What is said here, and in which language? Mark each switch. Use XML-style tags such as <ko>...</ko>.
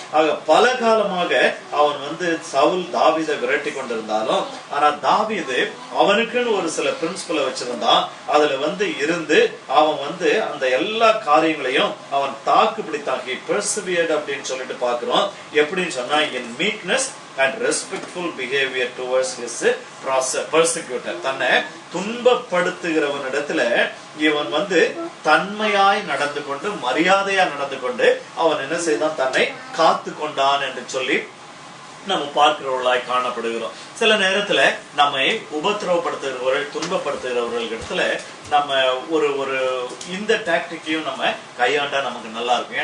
<ta>ஆக பல காலமாக அவன் வந்து சவுல் தாவீதை விரட்டி கொண்டிருந்தாலும், ஆனா தாவீது அவனுக்குன்னு ஒரு சில பிரின்சிபலை வச்சிருந்தான். அதுல வந்து இருந்து அவன் வந்து அந்த எல்லா காரியங்களையும் அவன் தாக்கு பிடித்தான்.</ta> <en>He persevered</en> <ta>அப்படின்னு சொல்லிட்டு பாக்குறோம். எப்படின்னு சொன்னா,</ta> <en>in meekness and respectful behavior towards his persecutor.</en> <ta>தன்னை துன்பப்படுத்துகிறவனிடத்துல இவன் வந்து தன்மையாய் நடந்து கொண்டு, மரியாதையா நடந்து கொண்டு அவன் என்ன செய்தான், தன்னை காத்து கொண்டான் என்று சொல்லி நம்ம பார்க்கிறவர்களாய் காணப்படுகிறோம். சில நேரத்துல நம்மை உபத்திரவப்படுத்துகிறவர்கள், துன்பப்படுத்துகிறவர்கள் இடத்துல நம்ம ஒரு இந்த டாக்டிக்கையும் நம்ம கையாண்டா நமக்கு நல்லா இருக்கும்.</ta>